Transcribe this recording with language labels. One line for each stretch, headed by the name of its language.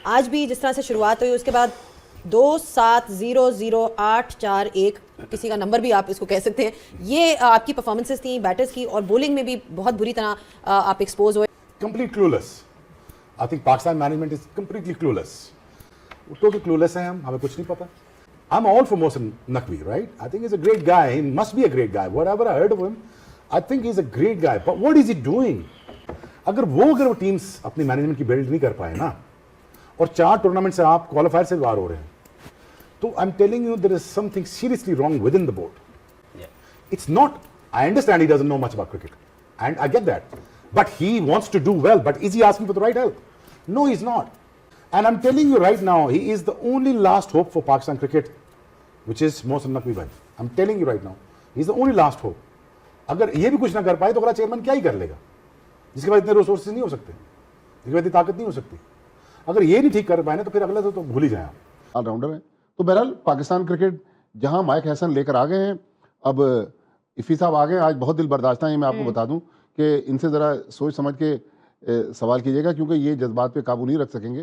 Hindi: आज भी जिस तरह से शुरुआत हुई उसके बाद 2-7-0-0-8-4-1 किसी का नंबर भी आप इसको कह सकते हैं, ये आपकी परफॉर्मेंसेस थी बैटर्स की, और बॉलिंग में भी बहुत बुरी तरह आप एक्सपोज हुए।
English: Complete clueless. I think Pakistan management is completely clueless.
Hindi: तो क्लूलेस है हम, हमें कुछ नहीं पता।
English: I'm all for Mohsen Naqvi, right? I think he's a great guy. He must be a great guy. Whatever I heard of him, I think he's a great guy. But what is he doing?
Hindi: अगर वो teams अपनी management की build नहीं कर पाए ना, और 4 tournament से आप क्वालिफायर से बाहर हो रहे हैं, तो
English: I am telling you there is something seriously wrong with in the board. It's not. I understand he doesn't know much about cricket, and I get that. But he wants to do well. But is he asking for the right help? No, he's not. And I'm telling you right now, he is the only last hope for Pakistan cricket, which is Mohsen Naqvi bhai. I'm telling you right now, he's the only last hope.
Hindi: अगर ये भी कुछ ना कर पाए तो अगला chairman क्या ही कर लेगा, जिसके पास इतने रिसोर्सेज नहीं हो सकते, जिसके पास इतनी ताकत नहीं हो सकती. अगर ये नहीं ठीक कर पाए ना तो फिर अगला तो भूल ही जाए आप. ऑलराउंडर है. तो बहरहाल पाकिस्तान क्रिकेट जहां माइक हसन लेकर आ गए हैं, अब इफ़ी साहब आ गए. आज बहुत दिल बर्दाश्त है, मैं आपको बता दूं कि इनसे ज़रा सोच समझ के सवाल कीजिएगा, क्योंकि ये जज्बात पे काबू नहीं रख सकेंगे.